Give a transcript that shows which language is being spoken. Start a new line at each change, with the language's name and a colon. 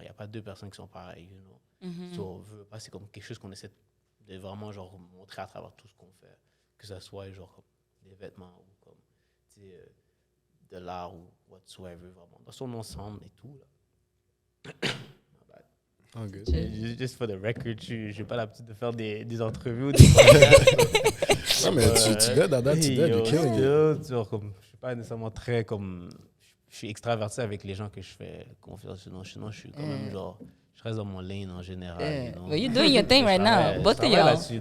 French: Il n'y a pas deux personnes qui sont pareilles,
English: you know. So,
French: pas, c'est comme quelque chose qu'on essaie de vraiment genre montrer à travers tout ce qu'on fait, que ce soit genre comme des vêtements ou comme tu sais, de l'art ou whatsoever, vraiment dans son ensemble et tout là.
English: Oh, good. Just for the record,
French: j'ai pas l'habitude de faire des entrevues ou des podcasts. Non, mais tu dead, Dada, tu dead,
English: you're killing it.
French: Genre, comme, je suis pas nécessairement très comme, je suis extraverti avec les gens que je fais confiance, sinon je suis quand même genre, je reste dans mon lane en général.
English: You know? Well, you're doing your thing right now, both of y'all.